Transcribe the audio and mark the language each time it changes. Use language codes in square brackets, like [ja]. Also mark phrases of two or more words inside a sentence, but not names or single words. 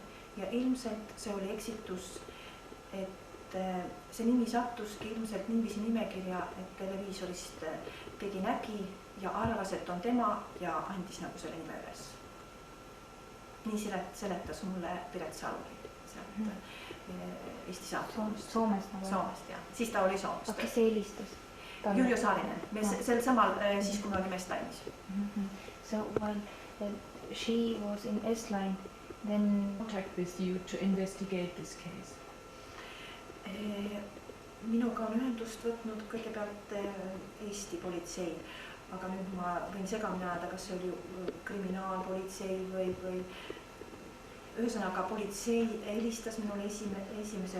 [et] Ja ilmselt see oli eksitus, et see nimi sattuski ilmselt niiviisi nimekirja, et televiisorist keegi nägi ja arvas, et on tema ja andis nagu selle nime üles. Nii seletas mulle Piret Saluri sealt Eesti saatkonnas. Soomest nagu? Soomest, jah. Siis ta oli Soomest. Kes see helistas? Juljo Saarinen. Sel samal siis, kui me olime Estline'is. [en] So while she was in Estline, then contact with you to investigate this case. [et] Minuga on ühendust võtnud kõigepealt Eesti politsei, aga nüüd ma võin segamini ajada, kas see oli kriminaalpolitsei või ühesõnaga politsei helistas minule 1.